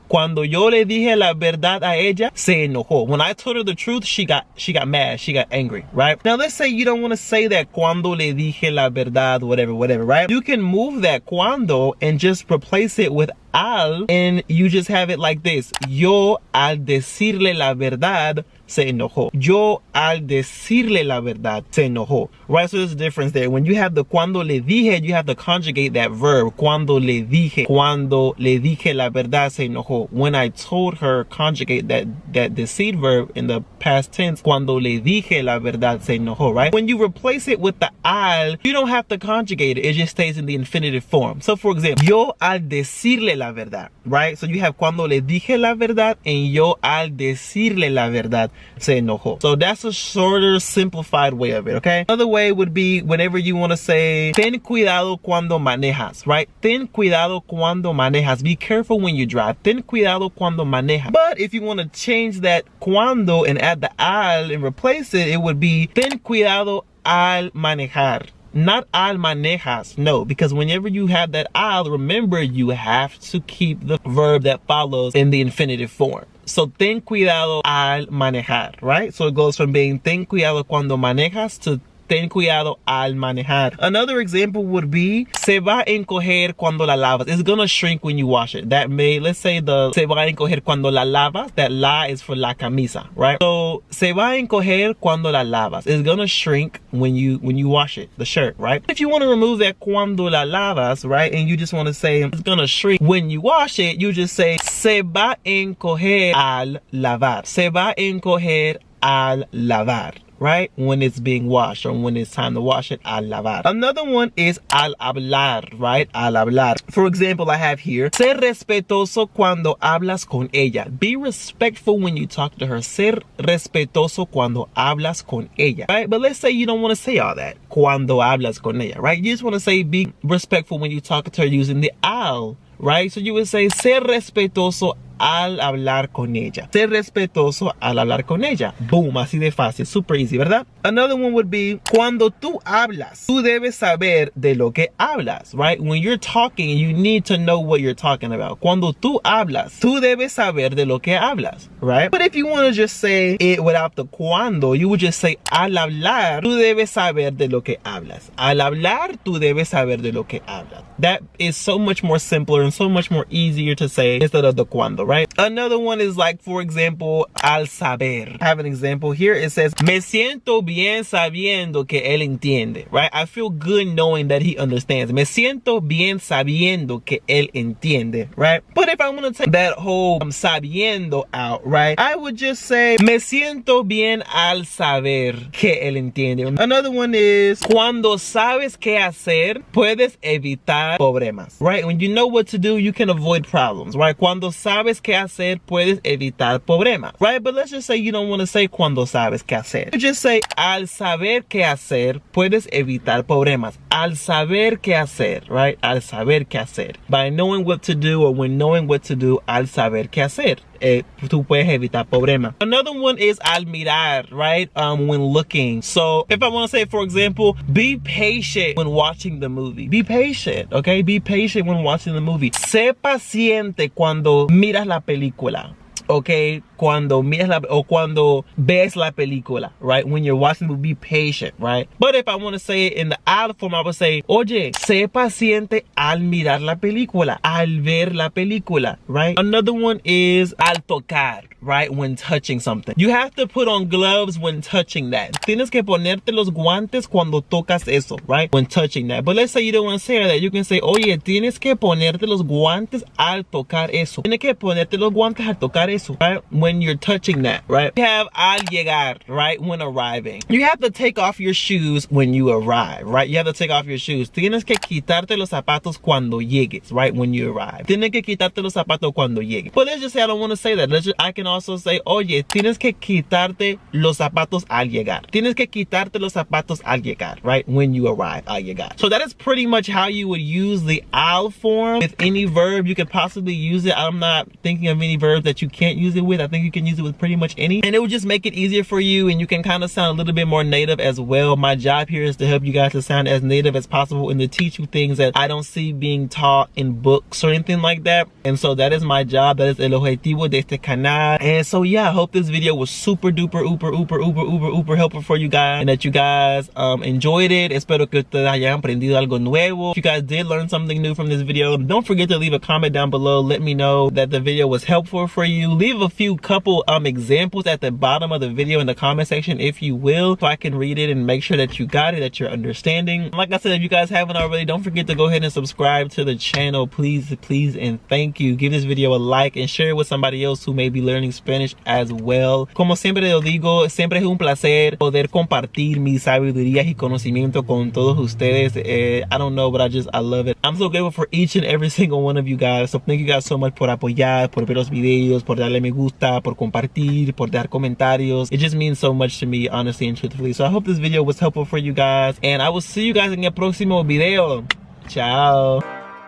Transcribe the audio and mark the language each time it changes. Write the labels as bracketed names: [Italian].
[Spanish] Cuando yo le dije la verdad a ella, se enojó. [English] When I told her the truth, she got mad, she got angry, right? Now let's say you don't want to say that [Spanish] cuando le dije la verdad, [English] whatever, right? You can move that cuando and just replace it with al, and you just have it like this. [Spanish] Yo al decirle la verdad se enojó. Yo al decirle la verdad se enojó. [English] Right, so there's a difference there. When you have the [Spanish] cuando le dije, [English] you have to conjugate that verb. [Spanish] Cuando le dije la verdad se enojó. [English] When I told her, conjugate that deceit verb in the past tense. [Spanish] Cuando le dije la verdad se enojó, [English] right? When you replace it with the al, you don't have to conjugate it. It just stays in the infinitive form. [Spanish] So for example, yo al decirle la verdad, right? [English] So you have [Spanish] cuando le dije la verdad and yo al decirle la verdad se enojó. [English] So that's a shorter, simplified way of it, okay? Another way would be whenever you want to say, [Spanish] ten cuidado cuando manejas, [English] right? [Spanish] Ten cuidado cuando manejas. [English] Be careful when you drive. [Spanish] Ten cuidado cuando manejas. [English] But if you want to change that cuando and add the al and replace it, it would be [Spanish] ten cuidado al manejar. [English] Not al manejas, no, because whenever you have that al, remember you have to keep the verb that follows in the infinitive form. [Spanish] So ten cuidado al manejar, right? So it goes from being ten cuidado cuando manejas to ten cuidado al manejar. [English] Another example would be [Spanish] se va a encoger cuando la lavas. [English] It's gonna shrink when you wash it. That may, let's say the [Spanish] se va a encoger cuando la lavas, [English] that la is for la camisa, right? [Spanish] So se va a encoger cuando la lavas. [English] It's gonna shrink when you wash it, the shirt, right? If you want to remove that [Spanish] cuando la lavas, [English] right, and you just want to say it's gonna shrink when you wash it, you just say [Spanish] se va a encoger al lavar. Se va a encoger al lavar, right? [English] When it's being washed, or when it's time to wash it, al lavar. Another one is al hablar, right? Al hablar. For example, I have here, [Spanish] ser respetuoso cuando hablas con ella. [English] Be respectful when you talk to her. [Spanish] Ser respetuoso cuando hablas con ella, right? [English] But let's say you don't want to say all that. [Spanish] Cuando hablas con ella, right? [English] You just want to say be respectful when you talk to her using the al, right? So you would say [Spanish] ser respetuoso al hablar con ella. Ser respetuoso al hablar con ella. Boom, así de fácil, [English] super easy, [Spanish] ¿verdad? [English] Another one would be, [Spanish] cuando tú hablas, tú debes saber de lo que hablas, right? [English] When you're talking, you need to know what you're talking about. [Spanish] Cuando tú hablas, tú debes saber de lo que hablas, right? [English] But if you want to just say it without the cuando, you would just say, [Spanish] al hablar, tú debes saber de lo que hablas. Al hablar, tú debes saber de lo que hablas. [English] That is so much more simpler and so much more easier to say instead of the cuando, right? right? Another one is like, for example, al saber. I have an example here. It says, [Spanish] me siento bien sabiendo que él entiende, right? [English] I feel good knowing that he understands. [Spanish] Me siento bien sabiendo que él entiende, right? [English] But if I want to take that whole sabiendo out, right, I would just say, [Spanish] me siento bien al saber que él entiende. Another one is, cuando sabes qué hacer, puedes evitar problemas, right? [English] When you know what to do, you can avoid problems, right? [Spanish] Cuando sabes qué hacer, puedes evitar problemas, right? [English] But let's just say you don't want to say [Spanish] cuando sabes qué hacer. [English] You just say, [Spanish] al saber qué hacer, puedes evitar problemas. Al saber qué hacer, right? Al saber qué hacer. [English] By knowing what to do, or when knowing what to do, [Spanish] al saber qué hacer. Tú puedes evitar problemas. [English] Another one is al mirar, right? When looking. So if I want to say, for example, be patient when watching the movie. Be patient, okay? Be patient when watching the movie. [Spanish] Sé paciente cuando miras la película. Okay, cuando miras o cuando ves la película, right? [English] When you're watching the movie, be patient, right? But if I want to say it in the al form, I would say, [Spanish] oye, sé paciente al mirar la película, [English] al ver la película, right? Another one is al tocar, right? When touching something. You have to put on gloves when touching that. [Spanish] Tienes que ponerte los guantes cuando tocas eso, right? [English] When touching that. But let's say you don't want to say that. You can say, [Spanish] oye, tienes que ponerte los guantes al tocar eso. Tienes que ponerte los guantes al tocar eso, right? [English] When you're touching that, right? You have [Spanish] al llegar, [English] right? When arriving. You have to take off your shoes when you arrive, right? You have to take off your shoes. [Spanish] Tienes que quitarte los zapatos cuando llegues, right? [English] When you arrive. [Spanish] Tienes que quitarte los zapatos cuando llegues. [English] But let's just say I don't want to say that. I can also say, [Spanish] oye, tienes que quitarte los zapatos al llegar. Tienes que quitarte los zapatos al llegar, right? [English] When you arrive, [Spanish] al llegar. [English] So that is pretty much how you would use the al form with any verb. You could possibly use it. I'm not thinking of any verbs that you can't use it with. I think you can use it with pretty much any, and it would just make it easier for you, and you can kind of sound a little bit more native as well. My job here is to help you guys to sound as native as possible and to teach you things that I don't see being taught in books or anything like that. And so that is my job. That is [Spanish] el objetivo de este canal. [English] And so yeah, I hope this video was super duper uber helpful for you guys, and that you guys enjoyed it. [Spanish] Espero que ustedes hayan aprendido algo nuevo. [English] If you guys did learn something new from this video, don't forget to leave a comment down below. Let me know that the video was helpful for you. Leave a few couple examples at the bottom of the video in the comment section, if you will, so I can read it and make sure that you got it, that you're understanding. Like I said, if you guys haven't already, don't forget to go ahead and subscribe to the channel, please, and thank you. Give this video a like and share it with somebody else who may be learning Spanish as well. [Spanish] Como siempre lo digo, siempre es un placer poder compartir mis sabidurías y conocimiento con todos ustedes. [English] I don't know, but I love it. I'm so grateful for each and every single one of you guys. So thank you guys so much [Spanish] por apoyar, por ver los videos, por darle me gusta, por compartir, por dar comentarios. [English] It just means so much to me, honestly and truthfully. So I hope this video was helpful for you guys, and I will see you guys in [Spanish] el próximo video. [English] Ciao.